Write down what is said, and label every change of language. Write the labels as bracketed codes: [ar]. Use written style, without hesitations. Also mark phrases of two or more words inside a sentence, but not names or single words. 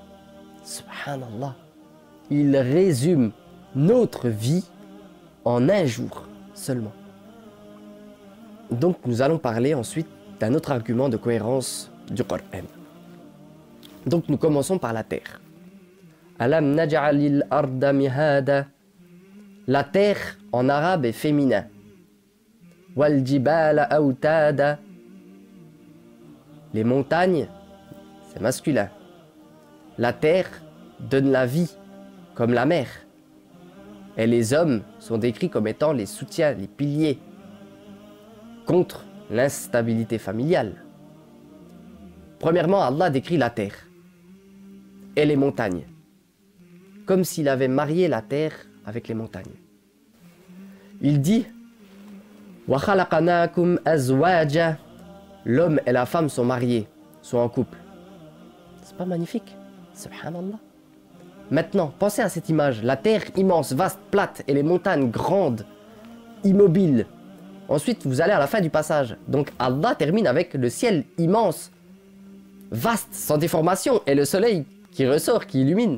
[fr] Subhanallah. Il résume notre vie en un jour seulement. Donc nous allons parler ensuite d'un autre argument de cohérence du Coran. Donc nous commençons par la terre. [ar] ألم نجعل الأرض مهادا. [fr] La terre en arabe est féminin. [ar] والجبال أوتادا. [fr] Les montagnes, c'est masculin. La terre donne la vie, comme la mer. Et les hommes sont décrits comme étant les soutiens, les piliers contre l'instabilité familiale. Premièrement, Allah décrit la terre et les montagnes, comme s'il avait marié la terre avec les montagnes. Il dit [ar] وخلقناكم أزواجا. [fr] L'homme et la femme sont mariés, sont en couple. C'est pas magnifique? Subhanallah. Maintenant, pensez à cette image. La terre immense, vaste, plate, et les montagnes grandes, immobiles. Ensuite, vous allez à la fin du passage. Donc Allah termine avec le ciel immense, vaste, sans déformation, et le soleil qui ressort, qui illumine.